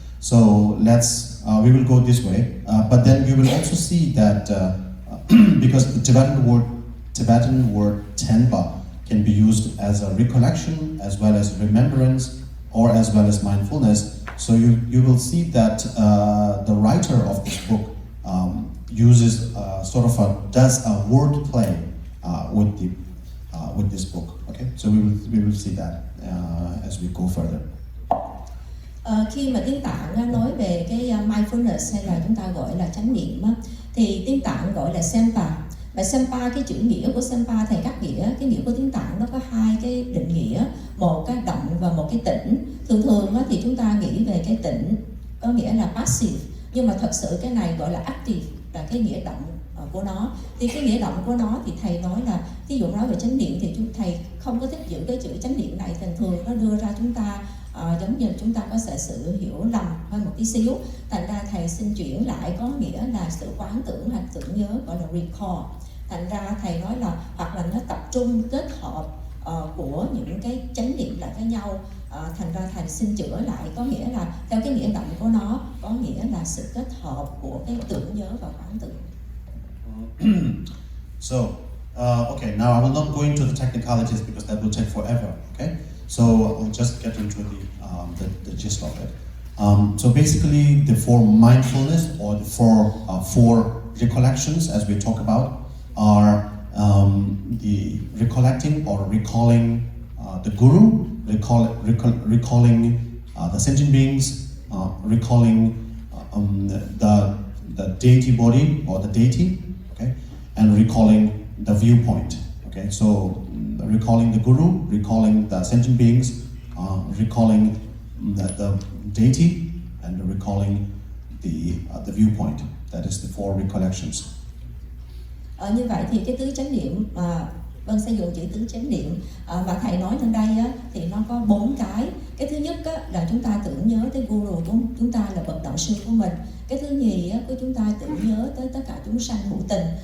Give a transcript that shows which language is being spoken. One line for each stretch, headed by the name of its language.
English: So we will go this way, but then you will also see that because the Tibetan word Tenpa can be used as a recollection, as well as remembrance, or as well as mindfulness. So you will see that the writer of this book uses does a word play with this book. Okay, so we will see that as we go further.
Vietnamese: Khi mà tiếng Tạng nói về cái mindfulness hay là chúng ta gọi là chánh niệm á, thì tiếng Tạng gọi là Sempa. Và Sempa, cái chữ nghĩa của Sempa thầy cắt nghĩa, cái nghĩa của tiếng Tạng nó có hai cái định nghĩa, một cái động và một cái tĩnh. Thường thì chúng ta nghĩ về cái tĩnh có nghĩa là passive, nhưng mà thật sự cái này gọi là active, là cái nghĩa động của nó. Thì cái nghĩa động của nó thì thầy nói là, ví dụ nói về chánh niệm thì thầy không có thích giữ cái chữ chánh niệm này, thường nó đưa ra chúng ta giống như chúng ta có sự hiểu lầm hơn một tí xíu. Thành ra thầy xin chuyển lại có nghĩa là sự quán tưởng hoặc tưởng nhớ, gọi là recall. Thành ra thầy nói là hoặc là nó tập trung kết hợp của những cái chánh niệm lại với nhau. Thành ra thầy xin chữa lại có nghĩa là theo cái nghĩa động của nó, có nghĩa là sự kết hợp của cái tưởng nhớ và quán tưởng.
English: So, okay, now I will not go into the technicalities because that will take forever, okay? So I'll just get into the gist of it. So basically, the four mindfulness or the four recollections, as we talk about, are the recollecting or recalling the guru, recalling the sentient beings, recalling the deity body or the deity, okay, and recalling the viewpoint. Okay, so recalling the guru, recalling the sentient beings, recalling the deity, and recalling the viewpoint. That is the four recollections.
Vietnamese: Như vậy thì cái tứ chánh niệm sử dụng chữ tứ chánh niệm mà thầy nói trên đây á, thì nó có 4 cái. Cái thứ nhất á, là chúng ta tưởng nhớ tới guru của chúng ta là bậc đạo sư của mình. Cái thứ nhì á, của chúng ta tưởng nhớ tới tất cả chúng sanh hữu tình.